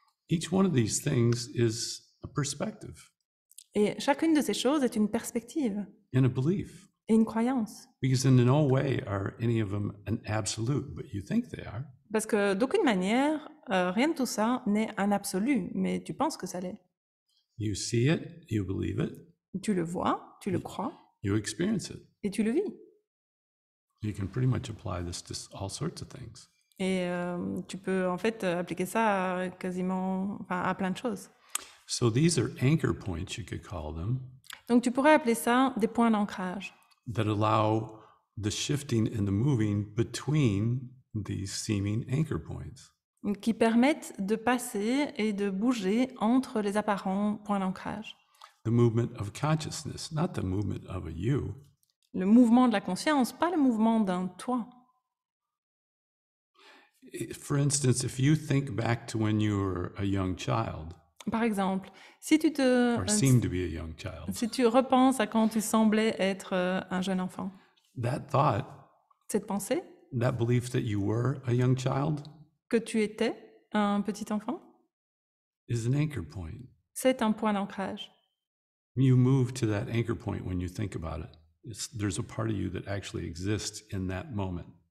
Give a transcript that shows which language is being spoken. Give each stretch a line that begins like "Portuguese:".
English: Each one of these things is a perspective
French: Et chacune de ces choses est une perspective
English: and a belief.
French: et une croyance.
English: Because in no way are any of them an absolute, but you think they are.
French: Parce que d'aucune manière, rien de tout ça n'est un absolu, mais tu penses que ça l'est.
English: You see it, you believe it,
French: Tu le vois, tu le crois
English: you experience it.
French: et tu le vis.
English: You can pretty much apply this to all sorts of things.
French: Et tu peux en fait appliquer ça à à plein de choses.
English: So these are anchor points, you could call them,
French: Donc tu pourrais appeler ça des points d'ancrage
English: that allow the shifting and the moving between these seeming anchor points.
French: qui permettent de passer et de bouger entre les apparents points d'ancrage.
English: The movement of consciousness, not the movement of a you.
French: Le mouvement de la conscience, pas le mouvement d'un toi.
English: For instance, if you think back to when you were a young child,
French: Par exemple, si tu
English: or seemed to be a young child,
French: si tu repenses à quand tu semblais être un jeune enfant,
English: that thought,
French: cette pensée
English: that belief that you were a young child,
French: que tu étais un petit enfant,
English: is an anchor point.
French: c'est un point d'ancrage.
English: You move to that anchor point when you think about it. There's a part of you that actually exists in that moment.